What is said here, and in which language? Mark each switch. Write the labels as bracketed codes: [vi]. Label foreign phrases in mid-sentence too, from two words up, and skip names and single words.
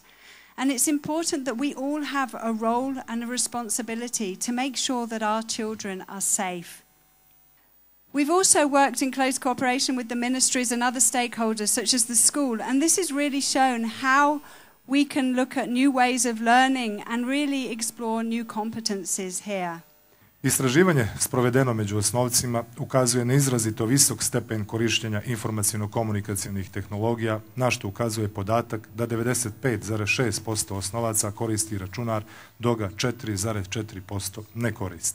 [en] And it's important that we all have a role and a responsibility to make sure that our children are safe. We've also worked in close cooperation with the ministries and other stakeholders, such as the school, and this has really shown how we can look at new ways of learning and really explore new competencies here. [bs] Istraživanje sprovedeno među osnovcima ukazuje na izrazito visok stepen korištenja informaciono-komunikacionih tehnologija, na što ukazuje podatak da 95,6% osnovaca koristi računar, dok ga 4,4% ne koristi.